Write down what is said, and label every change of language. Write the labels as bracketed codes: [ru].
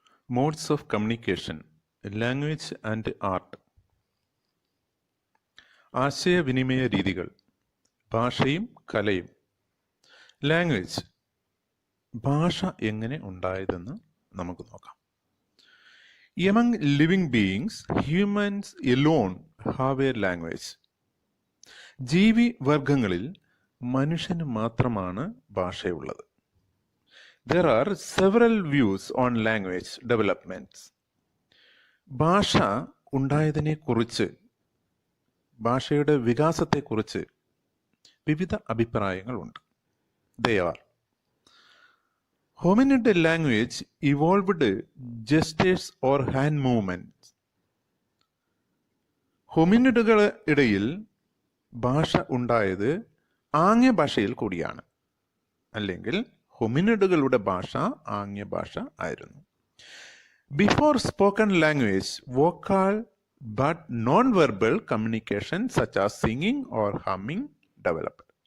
[en] Modes of communication, language and art. [ml] ആശയവിനിമയ രീതികൾ, ഭാഷയും കലയും. ലാംഗ്വേജ്, ഭാഷ എങ്ങനെ ഉണ്ടായതെന്ന് നമുക്ക് നോക്കാം. [en] Among living beings, humans alone have a language. [ml] ജീവി വർഗങ്ങളിൽ മനുഷ്യന് മാത്രമാണ് ഭാഷയുള്ളത്. [en] There are several views on language developments. [ml] ഭാഷ ഉണ്ടായതിനെക്കുറിച്ച്, ഭാഷയുടെ വികാസത്തെക്കുറിച്ച് വിവിധ അഭിപ്രായങ്ങളുണ്ട്. [en] They are: hominid language evolved gestures or hand movements. [ml] ഹോമിനിഡുകളുടെ ഇടയിൽ ഭാഷ ഉണ്ടായത് ആംഗ്യ ഭാഷയിൽ കൂടിയാണ്, അല്ലെങ്കിൽ ഹോമിനിഡുകളുടെ ഭാഷ ആംഗ്യ ഭാഷ ആയിരുന്നു. [en] Before spoken language, vocal but non verbal communication such as singing or humming developed.